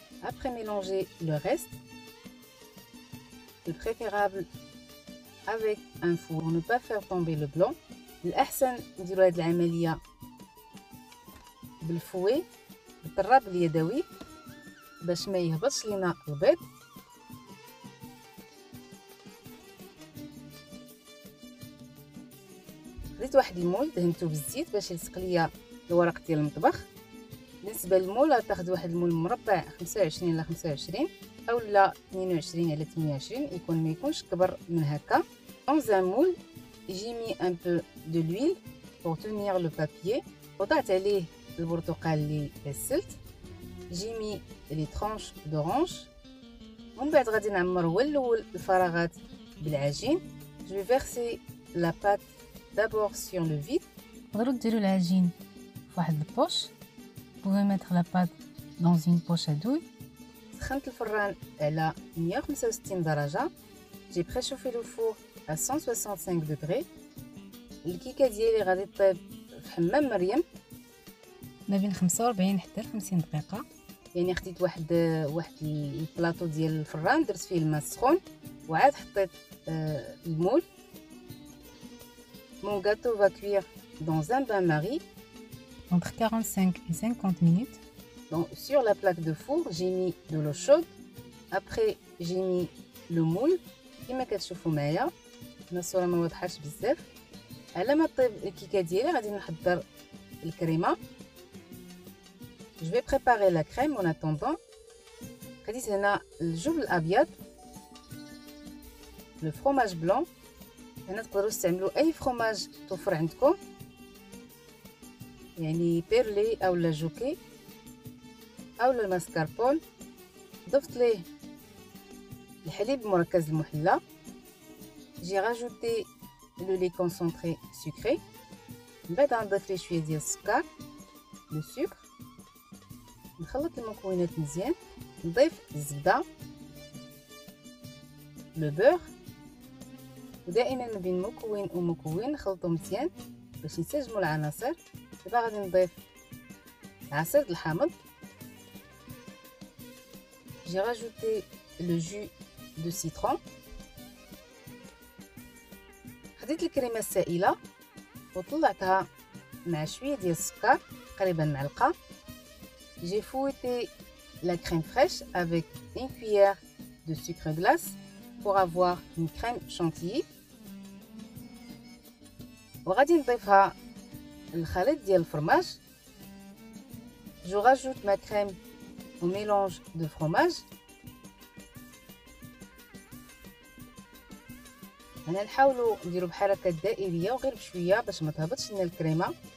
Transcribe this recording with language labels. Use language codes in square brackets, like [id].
[fr] Après mélanger le reste. C'est préférable avec un four pour ne pas faire tomber le blanc. [ar] الأحسن نديرو هاد العملية بالفوي بالطراب اليدوي باش ما يهبطش لينا البيض. خديت واحد المول دهنتو بالزيت باش يلصق ليا الورق ديال المطبخ. بالنسبه للمول تاخذ واحد المول مربع 25 على 25 او لا 22 على 28 يكون ما يكونش كبر من هكا. [fr] dans un moule j'ai mis un peu de l'huile pour tenir le papier. [ar] وضعت عليه البرتقال اللي غسلت. [fr] j'ai mis les tranches d'orange. [ar] ومن بعد غادي نعمر هو الاول الفراغات بالعجين. [fr] je vais verser la pâte d'abord sur le vide. [ar] تقدروا ديروا العجين في واحد البوش. [fr] pouvez mettre la pâte dans une poche à douille. [ar] سخنت الفران على 165 درجة. [fr] j'ai préchauffé le four à 165 degrés. [ar] الكيكه ديالي غادي طيب في حمام مريم ما بين 45 حتى 50 دقيقه. يعني خديت واحد البلاطو ديال الفران درت فيه الماء السخون وعاد حطيت المول. [fr] mon gâteau va cuire dans un bain-marie entre 45 et 50 minutes. Donc sur la plaque de four j'ai mis de l'eau chaude. après j'ai mis le moule [ar] كما كتشوفوا معايا. هنا الصوره ما واضحاش بزاف. على ما طيب الكيكه ديالي غادي نحضر الكريمه. [fr] je vais préparer la crème en attendant. [ar] خديت هنا الجبن الابيض لو فرomage بلون. هنا تقدروا تستعملوا اي فرomage توفر عندكم يعني بيرلي او لا جوكي او الماسكاربون. ضفت ليه الحليب المركز المحلى. [fr] j'ai rajouté le lait concentré sucré. [ar] من بعد غنضيف ليه شويه ديال السكر لو سكر. نخلط المكونات مزيان. نضيف الزبده لو بور. ودائما ما بين مكون ومكون نخلطو مزيان باش ينسجموا العناصر. دابا غادي نضيف عصير الحامض. [fr] j'ai rajouté le jus de citron. [ar] خديت الكريمه السائله وطلعتها مع شويه ديال السكر تقريبا معلقه. [fr] j'ai fouetté la crème fraîche avec une cuillère de sucre glace pour avoir une crème chantilly. [ar] وغادي نضيفها الخليط ديال الفرماج. [fr] je rajoute ma crème au mélange de fromage. [ar] انا نحاولوا نديروا بحركات دائريه وغير بشويه باش ما تهبطش لنا الكريمه.